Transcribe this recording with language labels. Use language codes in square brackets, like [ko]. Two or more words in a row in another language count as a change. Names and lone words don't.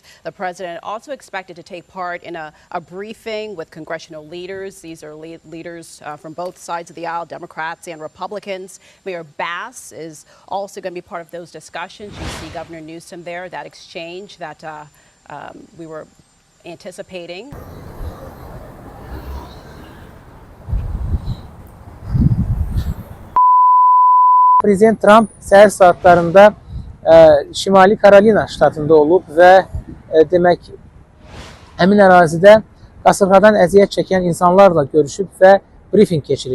[en] The President also expected to take part in a briefing with congressional leaders. These are leaders from both sides of the aisle, Democrats and Republicans. Mayor Bass is also going to be part of those discussions. You see Governor Newsom there, that exchange that we were anticipating. [az] Prezident Trump səhər saatlarında Şimali Karolina ştatında olub və demək həmin ərazidə qasırğadan əziyyət çəkən insanlarla görüşüb və briefing keçirib.